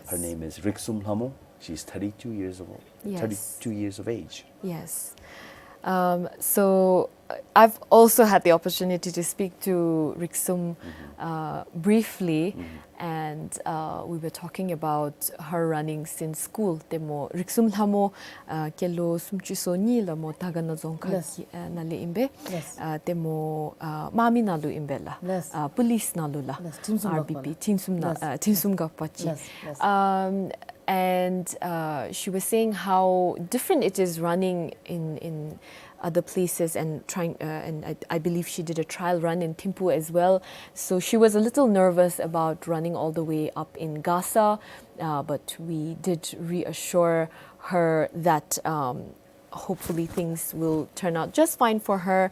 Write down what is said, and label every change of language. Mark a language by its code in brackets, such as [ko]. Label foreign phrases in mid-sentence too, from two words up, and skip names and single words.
[en] Her name is Riksum Hamo. She's 32 years old. Yes. 32 years of age. Yes. So I've also had the opportunity to speak to Riksum briefly, and we were talking about her running since school. [dz] Demo Riksum Hamo kelo sumchiso ni la mo tagana zonka nale imbe. Demo mami nalu imbe la. Police nalu la. RBP tinsum gapachi. [en] And she was saying how different it is running in other places and trying, and I believe she did a trial run in Thimphu as well. So she was a little nervous about running all the way up in Gasa, but we did reassure her that hopefully things will turn out just fine for her.